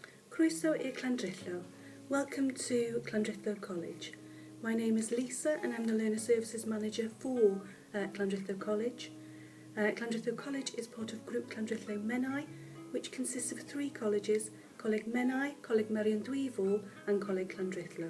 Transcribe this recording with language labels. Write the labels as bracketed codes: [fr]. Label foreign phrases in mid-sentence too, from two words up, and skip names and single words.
[cy] Croeso i'r Llandrillo. [en] Welcome to Llandrillo College. My name is Lisa and I'm the Learner Services Manager for Llandrillo College. Llandrillo College is part of Group Llandrillo Menai, which consists of three colleges: Coleg Menai, Coleg Llandrillo and Coleg Llandrillo.